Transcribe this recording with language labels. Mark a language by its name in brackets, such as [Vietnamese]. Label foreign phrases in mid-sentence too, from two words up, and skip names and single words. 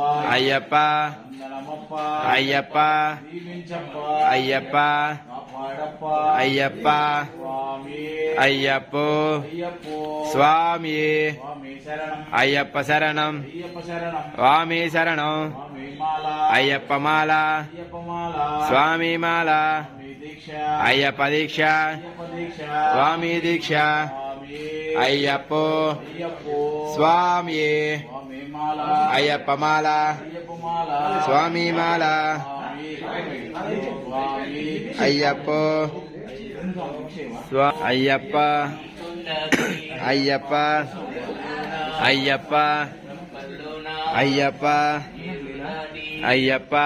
[Tamil] ஐயப்பா வந்தனமப்பா ஐயப்பா [Telugu] దీవించప్పా [Tamil] ஐயப்பா [Telugu] కాపాడప్పా [Tamil] ஐயப்பா [Telugu] స్వామి [Tamil] ஐயப்போ [Telugu] అయ్యప్పో [Tamil] சுவாமியே [Telugu] స్వామి శరణం [Tamil] ஐயப்ப சரணம் [Telugu] అయ్యప్ప శరణం [Tamil] சுவாமி சரணம் [Telugu] స్వామి మాల [Tamil] ஐயப்ப மாலா [Telugu] అయ్యప్ప మాల [Tamil] சுவாமி மாலா [Telugu] స్వామి దీక్ష [Tamil] ஐயப்ப தீக்ஷா [Telugu] అయ్యప్ప దీక్ష [Tamil] சுவாமி தீக்ஷா [Telugu] స్వామి [Tamil] ஐயப்போ [Telugu] అయ్యప్పో [Tamil] சுவாமியே [Telugu] స్వామి మాల [Tamil] ஐயப்ப மாலா [Telugu] అయ్యప్ప మాల [Tamil] சுவாமி மாலா [Telugu] స్వామి స్వామి [Tamil] ஐயப்போ ஐயப்பா ஐயப்பா ஐயப்பா ஐயப்பா ஐயப்பா